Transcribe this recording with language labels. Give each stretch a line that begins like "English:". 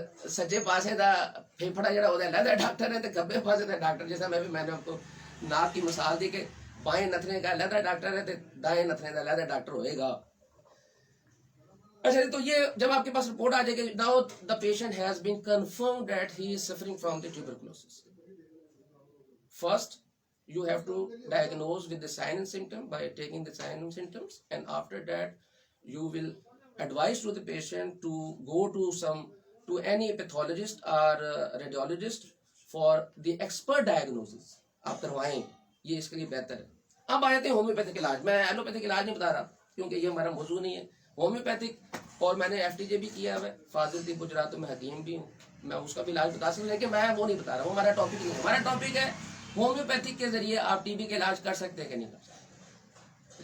Urdu: سجے پاسے دا پھیپھڑا جڑا ہوتا ہے لہدا ڈاکٹر ہے تو کبے پاسے دا ڈاکٹر. جیسا میں نے آپ کو ناک کی مثال دی کہ بائیں نتنے کا لہدا ڈاکٹر ہے تو دائیں نتنے کا لہدا ڈاکٹر ہوئے گا. اچھا تو یہ جب آپ کے پاس رپورٹ آ جائے گی,
English: Now the patient has been confirm that he is suffering from the tuberculosis. First you have to diagnose with the sign and symptom by taking the sign and symptoms, and after that you will advise to the patient to go to any pathologist or radiologist for the expert diagnosis.
Urdu: آپ کروائیں, یہ اس کے لیے بہتر ہے. اب آ جاتے ہیں ہومیوپیتھک علاج. میں ایلوپیتھک علاج نہیں بتا رہا کیونکہ یہ ہمارا موضوع نہیں ہے. ہومیوپیتھک, اور میں نے FTJ بھی کیا ہے, فاضل طب گجرات میں حکیم بھی ہوں, میں اس کا بھی علاج بتا سکتا ہوں, لیکن میں وہ نہیں بتا رہا, وہ ہمارا ٹاپک نہیں ہے. ہمارا ٹاپک ہے ہومیوپیتھک کے ذریعے آپ TB کا علاج کر سکتے ہیں کہ نہیں کر سکتے.